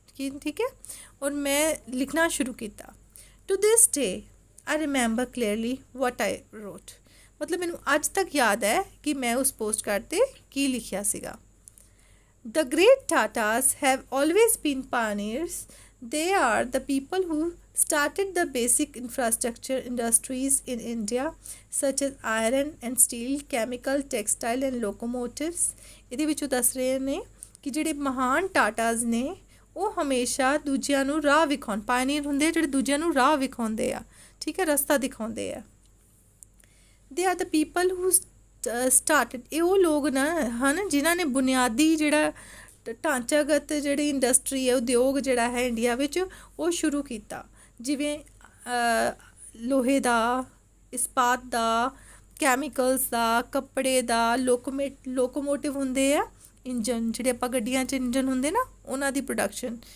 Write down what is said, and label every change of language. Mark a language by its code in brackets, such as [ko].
[hi] ठीक है, और मैं लिखना शुरू किया। [en] To this day I remember clearly what I wrote. [pa] मतलब मैनू अज तक याद है कि मैं उस पोस्ट कार्ड ते की लिखिया सीगा। [en] The great Tatas have always been pioneers. They are the people who started the basic infrastructure industries in India such as iron and steel, chemical, textile and locomotives। [pa] ਇਹਦੇ ਵਿੱਚੋਂ ਦੱਸ ਰਹੇ ਨੇ ਕਿ ਜਿਹੜੇ ਮਹਾਨ ਟਾਟਾਜ਼ ਨੇ ਉਹ ਹਮੇਸ਼ਾ ਦੂਜਿਆਂ ਨੂੰ ਰਾਹ ਵਿਖਾਉਣ, ਪਾਇਨੀਅਰ ਹੁੰਦੇ ਜਿਹੜੇ ਦੂਜਿਆਂ ਨੂੰ ਰਾਹ ਵਿਖਾਉਂਦੇ ਆ। ਠੀਕ ਹੈ, ਰਸਤਾ ਦਿਖਾਉਂਦੇ ਆ। [en] they are the people who started, [pa] ਇਹ ਉਹ ਲੋਕ ਨਾ ਹਨ ਜਿਨ੍ਹਾਂ ਨੇ ਬੁਨਿਆਦੀ ਜਿਹੜਾ ਢਾਂਚਾਗਤ ਜਿਹੜੀ ਇੰਡਸਟਰੀ ਹੈ ਉਦਯੋਗ ਜਿਹੜਾ ਹੈ ਇੰਡੀਆ ਵਿੱਚ ਉਹ ਸ਼ੁਰੂ ਕੀਤਾ, ਜਿਵੇਂ ਲੋਹੇ ਦਾ, ਇਸਪਾਤ ਦਾ, ਕੈਮੀਕਲਸ ਦਾ, ਕੱਪੜੇ ਦਾ, ਲੋਕੋਮੋਟਿਵ ਹੁੰਦੇ ਆ ਇੰਜਨ, ਜਿਹੜੇ ਆਪਾਂ ਗੱਡੀਆਂ 'ਚ ਇੰਜਨ ਹੁੰਦੇ ਨਾ ਉਹਨਾਂ ਦੀ ਪ੍ਰੋਡਕਸ਼ਨ।